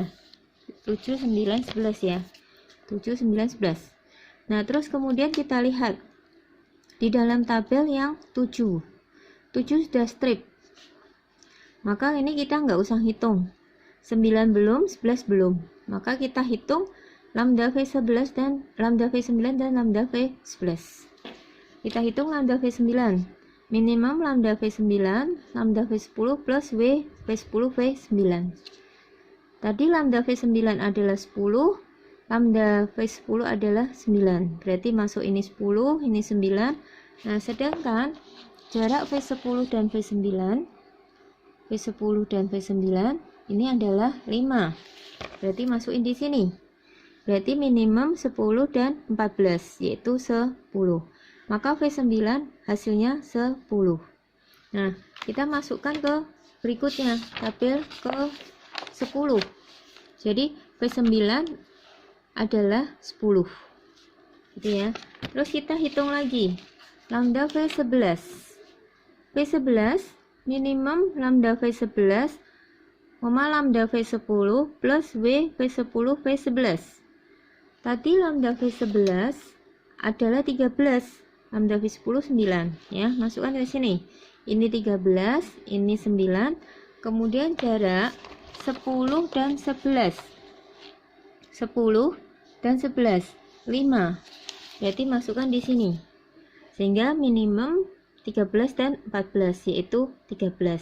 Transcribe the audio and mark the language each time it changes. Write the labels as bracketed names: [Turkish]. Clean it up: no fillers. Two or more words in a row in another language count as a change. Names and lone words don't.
[Indonesian] 7, 9, 11 ya. 7, 9, 11. Nah, terus kemudian kita lihat di dalam tabel yang 7. 7 sudah strip. Maka ini kita nggak usah hitung. 9 belum, 11 belum. Maka kita hitung lambda V11 dan lambda V9 dan lambda V11. Kita hitung lambda V9. Minimum lambda V9, lambda V10 plus V10 V9. Tadi lambda V9 adalah 10, lambda V10 adalah 9. Berarti masuk ini 10, ini 9. Nah, sedangkan jarak V10 dan V9 dan V9 ini adalah 5. Berarti masukin di sini. Berarti minimum 10 dan 14, yaitu 10. Maka V9 hasilnya 10. Nah, kita masukkan ke berikutnya, tabel ke 10. Jadi V9 adalah 10. Gitu ya. Terus kita hitung lagi. Lambda V11. V11 minimum lambda V11, lambda V10 plus V10 V11. Tadi lambda V11 adalah 13. Lambda V10 9 ya, masukkan ke sini. Ini 13, ini 9. Kemudian jarak 10 dan 11. 10 dan 11, 5. Berarti masukkan di sini. Sehingga minimum 13 dan 14, yaitu 13.